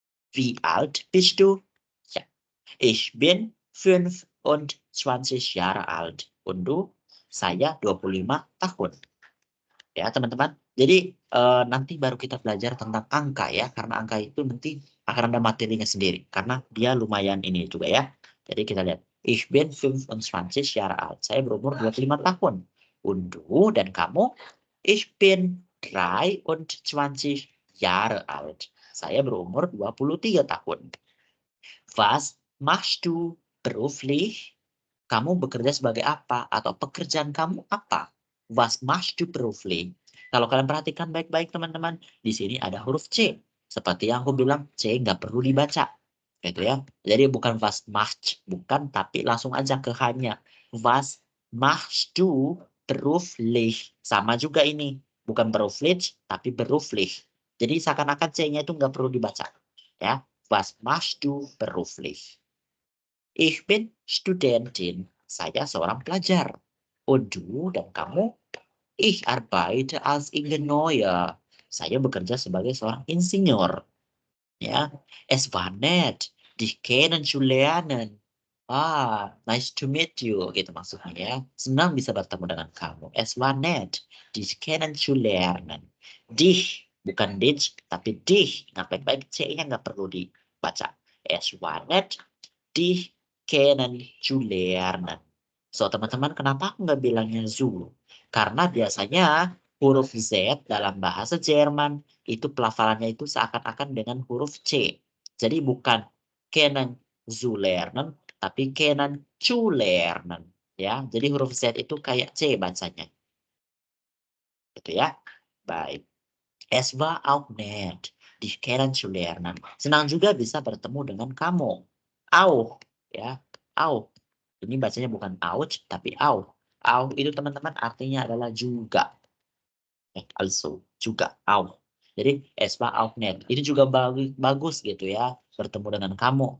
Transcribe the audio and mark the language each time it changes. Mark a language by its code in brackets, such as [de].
[de] Wie alt bist du? Ja, ich bin 25 Jahre alt. Und du? [id] Saya 25 tahun. Ya, teman-teman. Jadi nanti baru kita belajar tentang angka ya, karena angka itu nanti akan ada materinya sendiri, karena dia lumayan ini juga ya. Jadi kita lihat, [de] ich bin 25 Jahre alt. [id] Saya berumur 25 tahun. [de] Und du [id] dan kamu? [de] Ich bin 23 Jahre alt. [id] Saya berumur 23 tahun. [de] Was machst du beruflich? [id] Kamu bekerja sebagai apa? Atau pekerjaan kamu apa? [de] Was machst du beruflich? [id] Kalau kalian perhatikan baik-baik teman-teman, di sini ada huruf C. Seperti yang aku bilang, C nggak perlu dibaca. Gitu ya. Jadi bukan was machst, bukan, tapi langsung aja ke hanya. [de] Was machst du beruflich? [id] Sama juga ini. Bukan beruflich, tapi beruflich. Jadi seakan-akan C-nya itu nggak perlu dibaca. Ya. [de] Was machst du beruflich? Ich bin Studentin. [id] Saya seorang pelajar. [de] Und du [id] dan kamu? [de] Ich arbeite als Ingenieur. [id] Saya bekerja sebagai seorang insinyur. [de] Ya, es war nett, dich kennenzulernen. [en] Ah, nice to meet you, [id] gitu maksudnya ya. Senang bisa bertemu dengan kamu. [de] Es war nett, dich kennenzulernen. [id] Dich, bukan dich, tapi dich. Nah, baik-baik C-nya nggak perlu dibaca. [de] Es war nett, dich kennenzulernen. [id] So, teman-teman, kenapa aku nggak bilangnya zu? Karena biasanya huruf Z dalam bahasa Jerman itu pelafalannya itu seakan-akan dengan huruf C. Jadi bukan kennenzulernen, tapi kennenzulernen. Ya, jadi huruf Z itu kayak C bacanya. Gitu ya. Baik. [de] Es war auch nett, dich kennenzulernen. [id] Senang juga bisa bertemu dengan kamu. Auch, ya, auch. Ini bacanya bukan ouch, tapi auch. Auch itu teman-teman artinya adalah juga. [de] Also, [id] juga [de] auch. Jadi es war auch nett. [id] Ini juga bagus gitu ya, bertemu dengan kamu.